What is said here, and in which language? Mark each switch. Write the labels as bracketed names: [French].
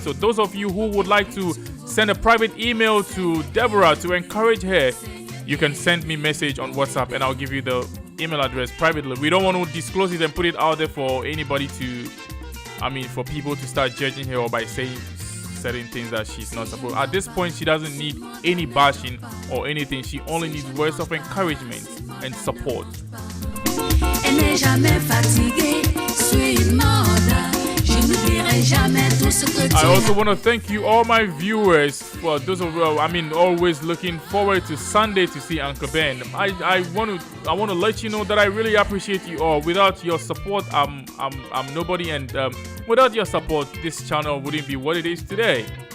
[English] So those of you who would like to send a private email to Deborah to encourage her, you can send me a message on WhatsApp and I'll give you the email address privately. We don't want to disclose it and put it out there for anybody to, for people to start judging her or by saying certain things that she's not supposed. At this point, she doesn't need any bashing or anything. She only needs words of encouragement and support. [French] Elle n'est jamais fatiguée, sweet mother. Je n'oublierai jamais tout ce que [English] I also want to thank you, all my viewers, for those of you, always looking forward to Sunday to see Uncle Ben. I want to let you know that I really appreciate you all. Without your support, I'm nobody, and without your support, this channel wouldn't be what it is today.